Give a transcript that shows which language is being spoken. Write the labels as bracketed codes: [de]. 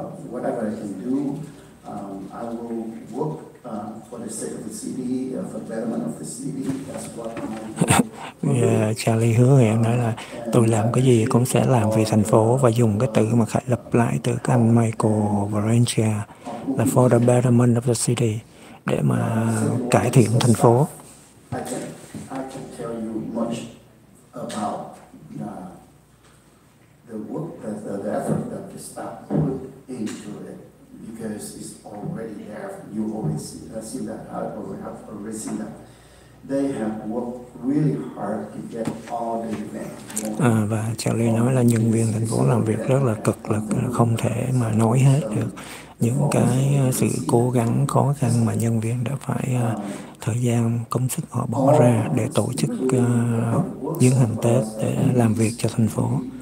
[en] Whatever I can do, I will work for the sake of the city, for the betterment of the city. That's what my goal. [vi] Charlie hứa hẹn nói là tôi làm cái gì cũng sẽ làm vì thành phố, và dùng cái từ mà Khải lặp lại từ các anh Michael và Ranger là [en] for the betterment of the city, [vi] để mà cải thiện thành phố. [en] I can tell you much about the work the effort that the staff put into it, because it's already there. You always see that. I already seen that. They have worked really hard to get all the events. [vi] Và Charlie nói là nhân viên thành phố làm việc rất là cực lực, không thể mà nói hết được những cái sự cố gắng khó khăn mà nhân viên đã phải thời gian công sức họ bỏ ra để tổ chức diễu hành Tết để làm việc cho thành phố.